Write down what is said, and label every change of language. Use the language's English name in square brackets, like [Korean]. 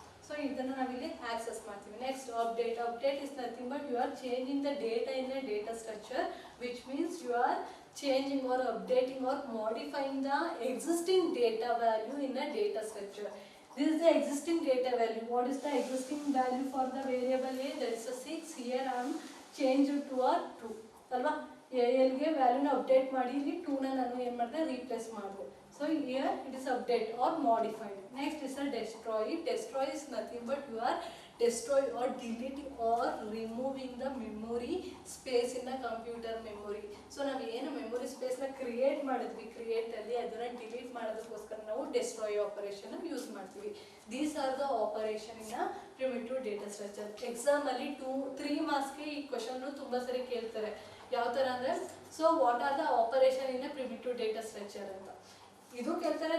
[Kannada] So ಇದನ್ನು ನಾವಿಲ್ಲಿ access ಮಾಡ್ತೀವಿ. [English] Next update is nothing but you are changing the data in a data structure, which means you are changing or updating or modifying the existing data value in a data structure. This is the existing data value. What is the existing value for the variable a? That is a 6. Here I am changed to a 2. ಅಲ್ವಾ. [Kannada] ಎಲ್ಗೆ ವ್ಯಾಲ್ಯೂನ update ಮಾಡಿ ಇಲ್ಲಿ 2ನ ನಾನು ಏನು ಮಾಡಿದೆ, replace ಮಾಡಿದೆ. [English] So here it is update or modified. Next is a destroy. Destroy is nothing but you are destroy or deleting or removing the memory space in the computer memory. [Kannada] So ನಾವು ಏನು memory ಸ್ಪೇಸ್ನ create ಮಾಡಿದ್ವಿ, ಕ್ರಿಯೇಟಲ್ಲಿ ಅದನ್ನು delete ಮಾಡೋದಕ್ಕೋಸ್ಕರ ನಾವು destroy operation use ಮಾಡ್ತೀವಿ. [English] These are the operation in a primitive data structure. [Kannada] ಎಕ್ಸಾಮಲ್ಲಿ 3 ಮಾರ್ಕ್ಸ್ಗೆ ಈ question ತುಂಬ ಸರಿ ಕೇಳ್ತಾರೆ. ಯಾವ ಥರ ಅಂದರೆ, [English] so what are the operation in a primitive data structure [Kannada] ಅಂತ ಇದು ಕೇಳ್ತಾರೆ.